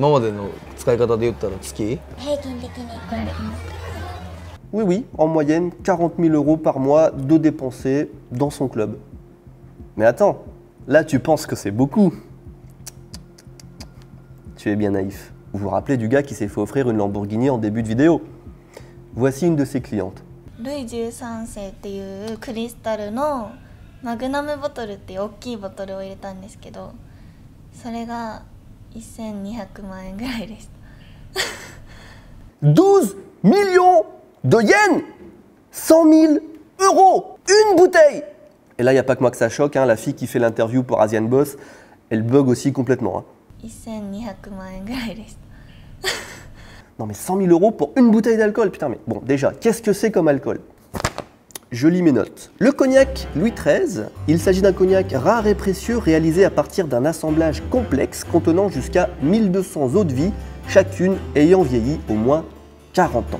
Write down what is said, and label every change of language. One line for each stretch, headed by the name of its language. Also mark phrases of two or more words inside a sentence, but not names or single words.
French: Oui, oui, en moyenne, 40 000 € par mois de dépensés dans son club. Mais attends, là tu penses que c'est beaucoup. Tu es bien naïf. Vous vous rappelez du gars qui s'est fait offrir une Lamborghini en début de vidéo? Voici une de ses clientes.
Japanese: ルイ13世っていうクリスタルのマグナムボトルっていう大きいボトルを入れたんですけど、それが1200万円ぐらいでした。
French: 12 millions de yens, 100 000 €, une bouteille. Et là, il n'y a pas que moi que ça choque, hein, la fille qui fait l'interview pour Asian Boss, elle bug aussi complètement. Hein.
Japanese: 1200 万円ぐらいでした。
French: Non mais 100 000 € pour une bouteille d'alcool, putain mais... Bon déjà, qu'est-ce que c'est comme alcool? Je lis mes notes. Le cognac Louis XIII, il s'agit d'un cognac rare et précieux réalisé à partir d'un assemblage complexe contenant jusqu'à 1200 eaux de vie, chacune ayant vieilli au moins 40 ans.